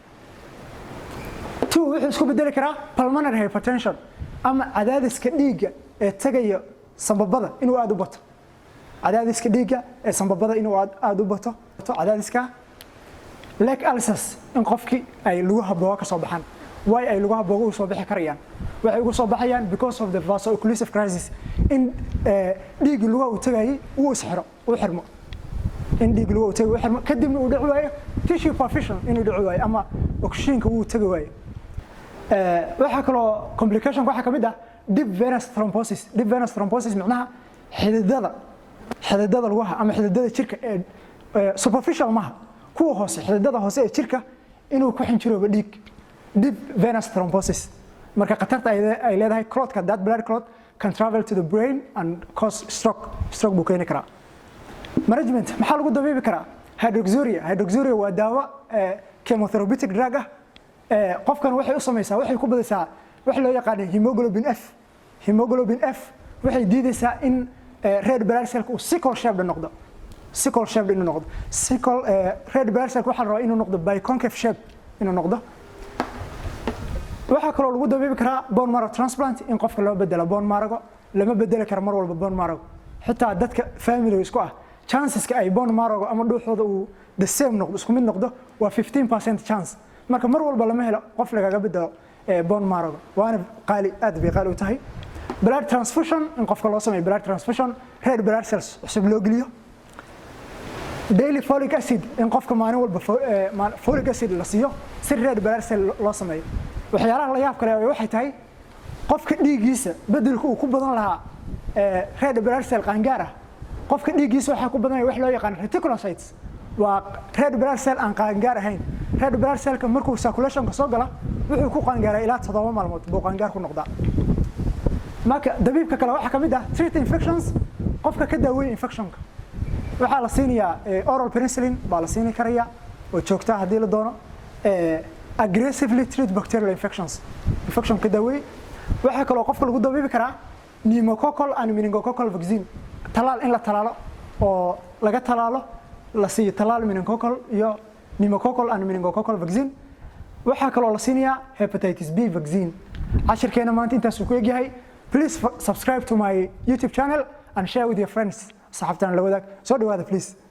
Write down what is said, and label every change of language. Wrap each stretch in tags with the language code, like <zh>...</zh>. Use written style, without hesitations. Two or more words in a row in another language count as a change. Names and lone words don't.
<so>2 wuxuu isku bedeli karaa</so> <en>pulmonary hypertension</en> <so>ama cadaadiska dhiigga ee tagaya sanbabada inuu aad u bato cadaadiska</so> <en>leg ulcers</en> <so>in qofkii ay lugaha booga ka soo baxaan way ay lugaha booga u soo bixi karayaan waxay ugu soo baxayaan</so> <en>because of the vaso-occlusive crisis</en> <so>in dhiigga lugaha uu tagayay uu xirmo in dhiig lagu tago xirmo kadibna uu dhici waayo</so> <en>tissue perfusion</en> <so>inuu dhici waayo ama oxygen-ka uu tagi waayo waxa kale oo complication waxa kamid ah</so> <en>deep venous thrombosis</en> <so>macnaha xididada lugaha ama xididada jirka ee superficial maha kuwa hoose xididada hoose ee jirka inuu ku xinjiroobo dhiig</so> <en>deep venous thrombosis</en> <so>marka qatarta ay leedahay clot-ka</so> <en>that blood clot can travel to the brain and cause stroke</en> <so>buu keeni karaa management maxaa lagu dabiibi karaa hydroxyuria waa daawo</so> <en>chemotherapeutic drug</en> <so>ah qofkan waxay u sameeysaa waxay ku badaysaa wax loo yaqaan</so> <en>hemoglobin F</en> <so>waxay diidaysaa in</so> <en>red blood cell-ku sickle shaped</en> <so>noqdo</so> <en>red blood cell</en> <so>waxa la rabaa inuu noqdo</so> <en>biconcave shape</en> <so>inuu noqdo waxa kale oo lagu dabiibi karaa</so> <en>bone marrow transplant</en> <so>in qofka loo bedelo</so> <en>bone marrow</en> <so>lama bedeli karo mar walba</so> <en>bone marrow</en> <so>xitaa dadka family isku ah chanceska ay</so> <en>bone marrow</en> <so>ama dhuuxooda uu</so> <en>the same</en> <so>noqdo isku mid noqdo waa 15% chance marka mar walba lama helo qof lagaga bedelo</so> <en>bone marrow</en> <so>waana qaali aad bay qaali u tahay</so> <en>blood transfusion</en> <so>in qofka loo sameeyo</so> <en>blood transfusion red blood cells</en> <so>cusub loo geliyo</so> <en>daily folic acid</en> <so>in qofka maalin walba</so> <en>folic acid</en> <so>la siiyo si</so> <en>red blood cell</en> <so>loo sameeyo waxyaalaha la yaab kale waxay tahay qofka dhiigiisa bedelku uu ku badan lahaa</so> <en>red blood cell</en> <so>qaangaar ah qofka dhiigiisa waxa ku badan wax loo yaqaan reticulocytes waa</so> <en>red blood cell</en> <so>aan qaangaar ahayn</so> <en>red blood cell-ka</en> <so>markuu circulation ka soo gala wuxuu ku qaangaaraa ilaa 7 maalmood buu qaangaar ku noqdaa marka dabiibka kale waxa kamid ah</so> <en>treat infections</en> <so>qofka ka daaweeyo infectionka waxa la siinayaa</so> <en>oral penicillin</en> <so>baa la siin karayaa oo joogta hadii la doono</so> <en>aggressively treat bacterial infections infection</en> <so>ka daaweey waxa kale oo qofka lagu dabiibi karaa</so> <en>pneumococcal and meningococcal vaccine</en> <so>talaal in la talaalo oo laga talaalo la siiyo talaal meningococcal iyo</so> <en>pneumococcal and meningococcal vaccine</en> <so>waxa kale oo la siinayaa</so> <en>hepatitis B vaccine</en> <so>cashirkeena maanta intaas uu ku egyahay</so> <en>please subscribe to my YouTube channel and share with your friends</en> <so>saxaabtan la wadaag soo dhawaada please</so>